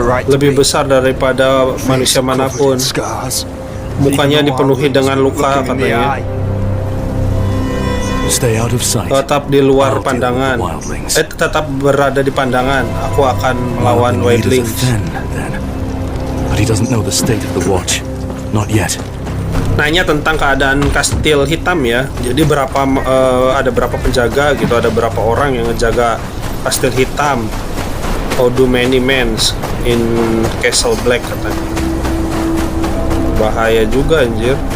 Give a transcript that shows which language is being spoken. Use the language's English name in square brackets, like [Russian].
[Indonesian] Lebih besar daripada manusia manapun. Mukanya dipenuhi dengan luka katanya. [English] Stay out of sight. [Indonesian] Tetap di luar pandangan. Tetap berada di pandangan. Aku akan melawan wildlings. [English] But he doesn't know the state of the watch. Not yet. [Indonesian] Nanya tentang keadaan kastil hitam ya. Jadi ada berapa penjaga gitu, ada berapa orang yang ngejaga kastil hitam. [English] How do many men in Castle Black katanya. [Indonesian] Bahaya juga anjir.